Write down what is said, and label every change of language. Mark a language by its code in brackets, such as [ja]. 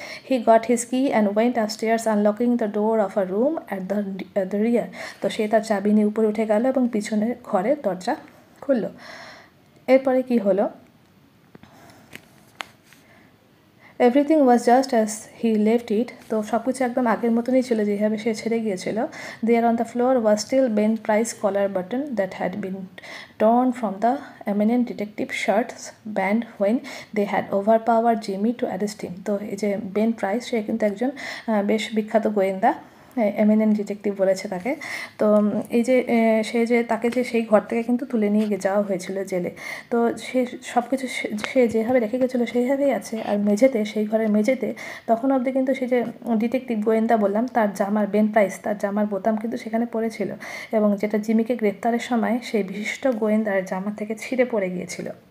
[en] He got his key and went upstairs unlocking the door of a room at the rear. [bn] তো সে তার চাবি নিয়ে উপরে উঠে গেল এবং পিছনের ঘরের দরজা খুলল। এরপরে কি হলো, [en] Everything was just as he left it. [bn] তো সব কিছু একদম আগের মতনই ছিল, যেভাবে সে ছেড়ে গিয়েছিল। [en] There on the floor was still Ben Price collar button that had been torn from the eminent detective shirt's band when they had overpowered Jimmy to arrest him. [bn] তো এই যে বেন প্রাইস, সে কিন্তু একজন বেশ বিখ্যাত গোয়েন্দা, এমিনেন্ট ডিটেকটিভ বলেছে তাকে। তো এই যে তাকে সেই ঘর থেকে কিন্তু তুলে নিয়ে যাওয়া হয়েছিল জেলে। তো সে সব কিছু সে যেভাবে রেখে গেছিলো সেইভাবেই আছে। আর সেই ঘরের মেঝেতে তখন অবধি কিন্তু সেই যে ডিটেকটিভ গোয়েন্দা বললাম, তার জামার বেন প্রাইস, তার জামার বোতাম কিন্তু সেখানে পড়েছিল এবং যেটা জিমিকে গ্রেপ্তারের সময় সেই বিশিষ্ট গোয়েন্দার জামা থেকে ছিঁড়ে পড়ে গিয়েছিল।